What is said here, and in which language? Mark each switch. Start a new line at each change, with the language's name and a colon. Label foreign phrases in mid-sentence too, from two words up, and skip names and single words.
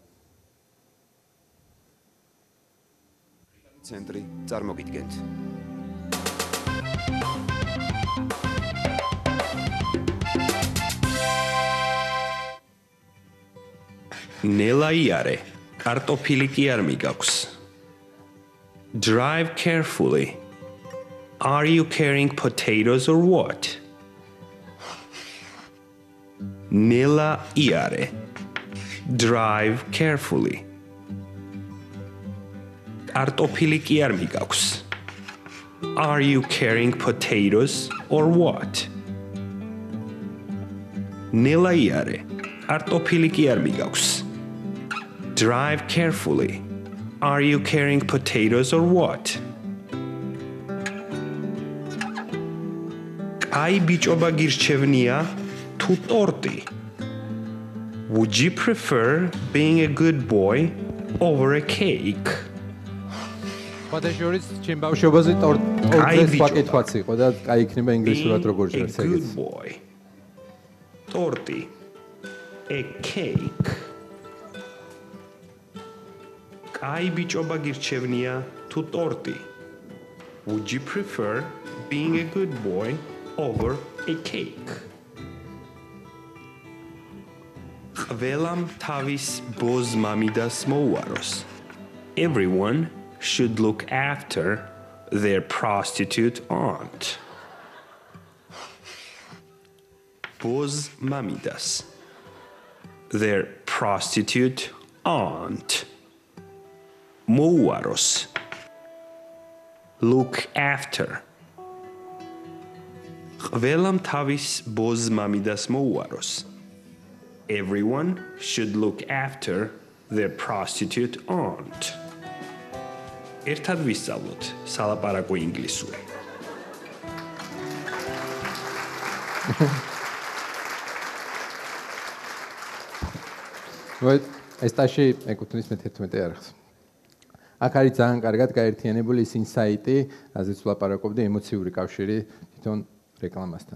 Georgian: ცენტრი წარმოგიდგენთ. ნელა იარე, კარტოფილი კი არ მიგაქვს.
English: Drive carefully. Are you carrying potatoes or what?
Georgian: ნელა იარე.
English: Drive carefully.
Georgian: კარტოფილი კი არ მიგაქვს.
English: Are you carrying potatoes or what?
Georgian: ნელა იარე. კარტოფილი კი არ მიგაქვს.
English: Drive carefully. Are you carrying potatoes or what?
Georgian: აი ბიჭობა გირჩევნია თუ ტორტი.
English: Would you prefer being a good boy over a cake?
Georgian: Potatoes ჩემ ბავშვობაზე ტორტის პაკეტვაც იყო და კაი იქნება ინგლისურად როგორ ჟღერს ეგეც.
English: Good boy. Torti. A cake.
Georgian: აი ბიჭობა გირჩევნია თუ ტორტი.
English: Would you prefer being a good boy over a cake?
Georgian: ყველამ თავის ბოზ მამიდას მოუაროს.
English: Everyone should look after their prostitute aunt.
Georgian: ბოზ მამიდას.
English: Their prostitute aunt. Mouaros. Look after.
Georgian: ყველამ თავის ბოზ მამიდას მოუაროს.
English: Everyone should look after their prostitute aunt.
Georgian: ერთად ვისწავლოთ სალაპარაკო ინგლისური. ეს ტაში ეკუთვნის მე-11 არხს. აქ არის ძალიან კარგად გაერთიანებული ის ინსაიტი, რაზეც ვლაპარაკობდი, ემოციური კავშირი თვითონ რეკლამასთან.